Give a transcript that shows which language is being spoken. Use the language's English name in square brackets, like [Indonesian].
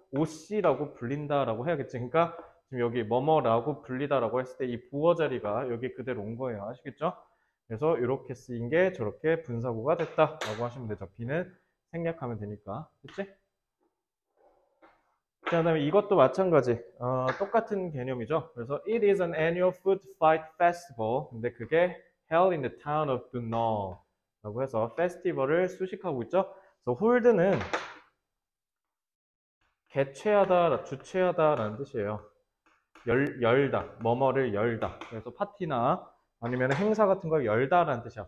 [Korean] OC라고 불린다라고 해야겠지. 그러니까 지금 여기 뭐뭐라고 불리다라고 했을 때 이 부어 자리가 여기 그대로 온 거예요. 아시겠죠? 그래서 이렇게 쓰인 게 저렇게 분사구가 됐다라고 하시면 되죠. be는 생략하면 되니까. 그치? 자, 그다음에 이것도 마찬가지. 똑같은 개념이죠. [English] 그래서 it is an annual food fight festival. [Korean] 근데 그게 [English] held in the town of Brno [Korean] 라고 해서 페스티벌을 수식하고 있죠. 그래서 hold는 개최하다, 주최하다라는 뜻이에요. 열다, 뭐뭐를 열다. 그래서 파티나 아니면 행사 같은 걸 열다라는 뜻이야.